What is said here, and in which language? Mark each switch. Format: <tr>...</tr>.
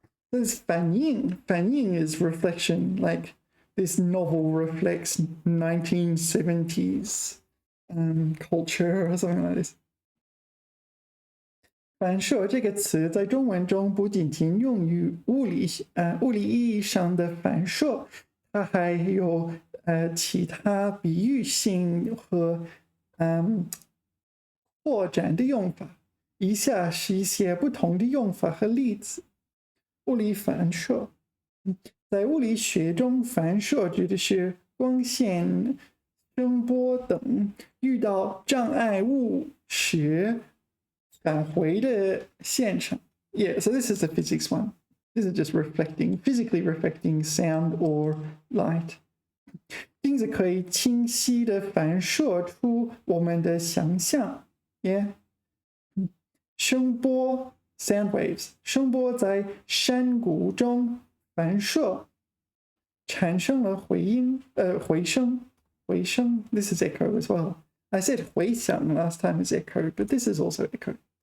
<en>There's 反应.反应 is reflection, like this novel reflects 1970s culture or something like this.</en> <zh>反射这个词在中文中不仅仅用于物理意义上的反射，它还有其他比喻性和扩展的用法。以下是一些不同的用法和例子。物理反射，在物理学中，反射指的是光线、声波等遇到障碍物时返回的现象。</zh> <en>Yeah, so this is the physics one. This is just physically reflecting sound or light.</en> <zh>镜子可以清晰地反射出我们的想象。</zh> <en>Yeah. 声波 sound waves.</en> <zh>声波在山谷中反射，产生了回声。</zh> <en>This is echo as well. I said 回响 last time is echo, but this is also echo.</en>